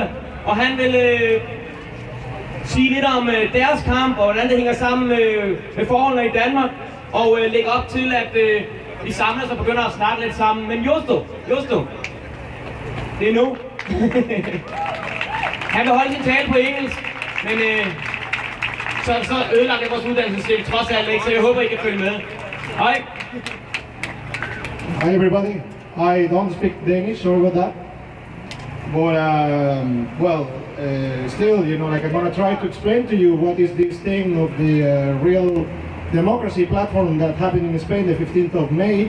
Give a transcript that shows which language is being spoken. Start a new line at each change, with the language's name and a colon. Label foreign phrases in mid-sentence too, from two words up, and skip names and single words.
Danish: Og han vil sige lidt om deres kamp, og hvordan det hænger sammen med forholdene i Danmark, og lægge op til, at de samler sig og begynder at snakke lidt sammen. Men Josto, det er nu. Han vil holde sin tale på engelsk, men så ødelagt det vores uddannelsessystem trods alt ikke, så jeg håber, I kan følge med. Hej.
English: Hi everybody. I don't speak Danish, sorry about that. But still, you know, like I'm gonna try to explain to you what is this thing of the real democracy platform that happened in Spain the 15th of May.